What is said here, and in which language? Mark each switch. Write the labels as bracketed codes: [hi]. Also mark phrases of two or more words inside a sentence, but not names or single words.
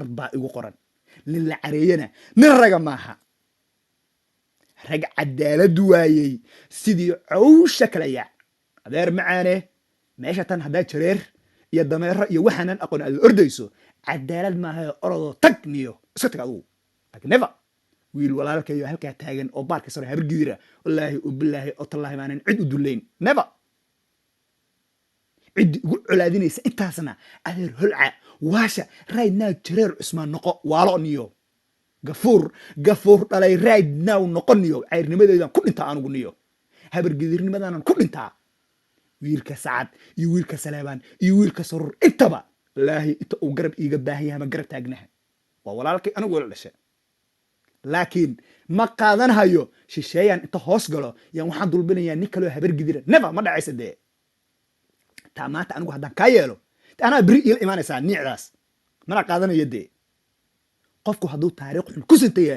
[so] baa igu qoran nin la careeyana nin raga maaha rag cadaalad waayey sidii cawsha kala yaa adeer macaane meesha tan haddaa jareer iyo dameero iyo waxaanan aqoon aad ordayso cadaalad maaha orodoo tag niyo iska tag adugu laakiin never wiil walaalkayo halkaa taagan oo baarka sare habargidira wallaahi oo bilaahi oo tallaahi maanan cid u dullayn never cid ugu colaadinaysa intaasna adeer holca waasha [en] right now [so] jareer cusmaan noqo waalo niyo gafuur dhalay [en] right now [so] noqon niyo cayrnimadeedan ku dhintaa anugu niyo habargidirnimadaanan ku dhintaa wiilka sacad iyo wiilka saleebaan iyo wiilka sarur intaba wallaahi inta uu garab iiga baahan yahay ma garab taagnaha waa walaalkay anigu wala dhashay laakiin ma qaadanhayo shisheeyaan inta hoos galo yaan waxaan dulbinayaa nin kaloo habargidira never ma dhacaysa dee taa maanta anigu haddaan kaa yeelo anaa beri iila imaanaysaa niicdaas mana qaadanayo dee qofku hadduu taariikh xun ku sinta yahay